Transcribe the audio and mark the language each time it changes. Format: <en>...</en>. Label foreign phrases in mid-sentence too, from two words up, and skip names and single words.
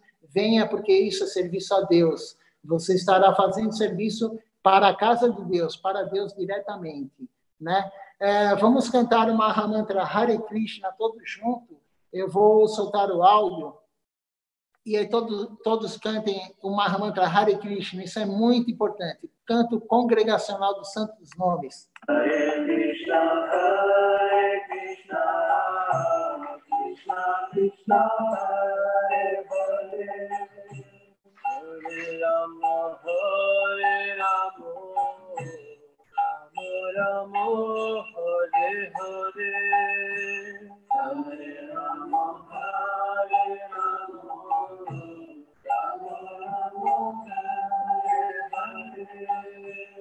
<pt>Venha, porque isso é serviço a Deus. Você estará fazendo serviço para a casa de Deus, para Deus diretamente, né? Vamos cantar o Mahamantra Hare Krishna todos juntos. Eu vou soltar o áudio e aí todos cantem o Mahamantra Hare Krishna. Isso é muito importante. Canto congregacional dos santos nomes.</pt> <sa>Hare Krishna, Hare Krishna, Krishna Krishna, Hare Hare, Hare Rama, Hare Rama, Rama Rama, Hare Hare, Hare Rama, Hare Rama, Rama Rama, Hare Hare.</sa>